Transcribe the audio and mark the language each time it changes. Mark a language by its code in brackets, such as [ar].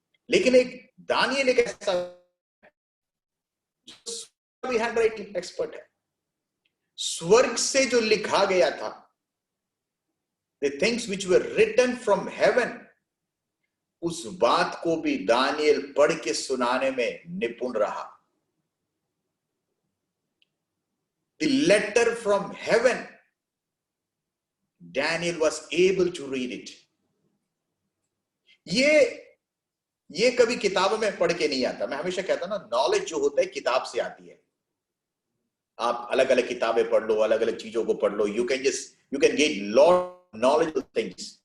[hi] लेकिन एक दानियेल एक ऐसा भी हैंडराइटिंग एक्सपर्ट है। स्वर्ग से जो लिखा गया था, [en] the things which were written from heaven, [hi] उस बात को भी दानियेल पढ़ के सुनाने में निपुण रहा। [en] The letter from heaven, Daniel was able to read it. [hi] ये कभी किताबों में पढ़ के नहीं आता। मैं हमेशा कहता ना, नॉलेज जो होता है किताब से आती है। आप अलग अलग किताबें पढ़ लो, अलग अलग चीजों को पढ़ लो, [en] you can get lot knowledgeable things.